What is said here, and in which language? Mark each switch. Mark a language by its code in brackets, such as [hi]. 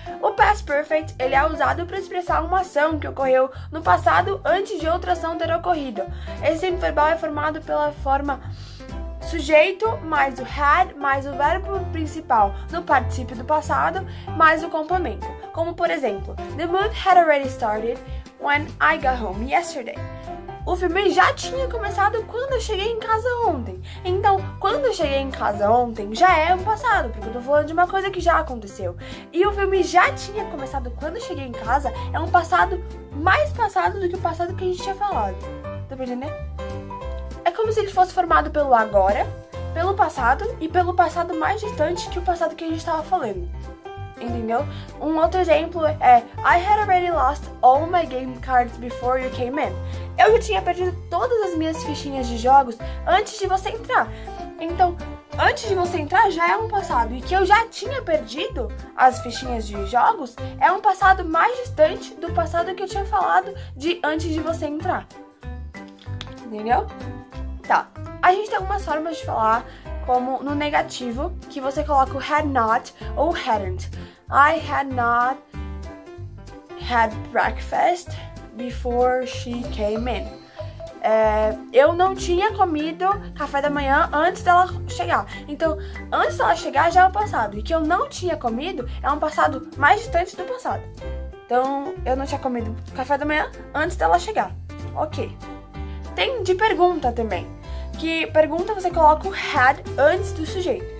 [pt] O Past Perfect ele é usado para expressar uma ação que ocorreu no passado antes de outra ação ter ocorrido. Esse tempo verbal é formado pela forma sujeito mais o had mais o verbo principal no particípio do passado mais o complemento. Como por exemplo, [en] the movie had already started when I got home yesterday. [pt] O filme já tinha começado quando eu cheguei em casa ontem. Então, quando eu cheguei em casa ontem já é um passado, porque eu tô falando de uma coisa que já aconteceu. E o filme já tinha começado quando eu cheguei em casa é um passado mais passado do que o passado que a gente tinha falado. Tá entendendo? É como se ele fosse formado pelo agora, pelo passado e pelo passado mais distante que o passado que a gente estava falando. Entendeu? Um outro exemplo é [en] I had already lost all my game cards before you came in. [pt] Eu já tinha perdido todas as minhas fichinhas de jogos antes de você entrar. Então, antes de você entrar já é um passado. E que eu já tinha perdido as fichinhas de jogos é um passado mais distante do passado que eu tinha falado de antes de você entrar. Entendeu? Tá. A gente tem algumas formas de falar como no negativo, que você coloca o had not ou hadn't. [en] I had not had breakfast before she came in. [pt] Eu não tinha comido café da manhã antes dela chegar. Então, antes dela chegar já é o passado. E que eu não tinha comido é um passado mais distante do passado. Então, eu não tinha comido café da manhã antes dela chegar. Ok. Tem de pergunta também. Que pergunta você coloca o had antes do sujeito.